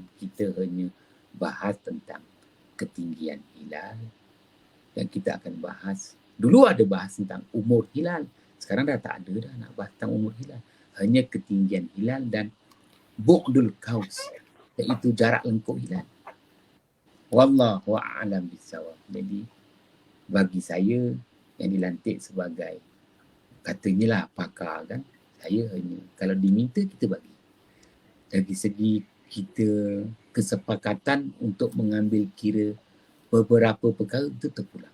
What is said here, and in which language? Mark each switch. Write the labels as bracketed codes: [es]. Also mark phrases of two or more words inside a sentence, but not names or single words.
[ms] Kita hanya bahas tentang ketinggian hilal. Dan kita akan bahas, dulu ada bahas tentang umur hilal. Sekarang dah tak ada dah nak bahas tentang umur hilal. Hanya ketinggian hilal dan [ar] بعد القوس, [ms] iaitu jarak lengkuk hilal. [ar] والله أعلم بالصواب. [ms] Jadi bagi saya yang dilantik sebagai katanya lah pakar kan, saya hanya kalau diminta kita bagi. dari segi kita kesepakatan untuk mengambil kira beberapa perkara itu terpulang.